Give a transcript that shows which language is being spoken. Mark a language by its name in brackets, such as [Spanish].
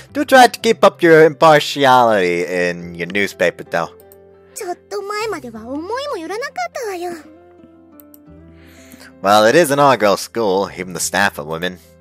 [English] Do try to keep up your impartiality in your newspaper, though. [Japanese] ちょっと前までは思いもよらなかったわよ。 [English] Well, it is an all-girl school. Even the staff are women.